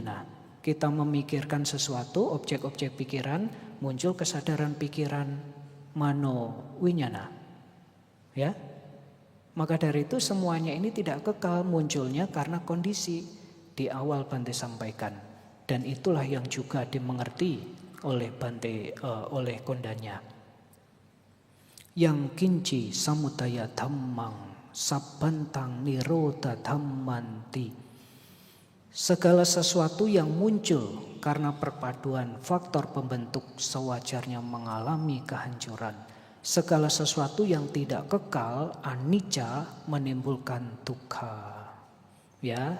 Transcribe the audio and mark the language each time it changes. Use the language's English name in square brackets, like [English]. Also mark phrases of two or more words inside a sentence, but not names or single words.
[Indonesian] Nah, kita memikirkan sesuatu, objek-objek pikiran, muncul kesadaran pikiran manowinyana. Ya. Maka dari itu semuanya ini tidak kekal, munculnya karena kondisi. Di awal Bante sampaikan, dan itulah yang juga dimengerti oleh Bante, oleh kondanya. [Pali] Yang kinci samudaya dhammang sabbantang nirodha dhammanti. [Indonesian] Segala sesuatu yang muncul karena perpaduan faktor pembentuk sewajarnya mengalami kehancuran. Segala sesuatu yang tidak kekal, anicca, menimbulkan dukkha. Ya.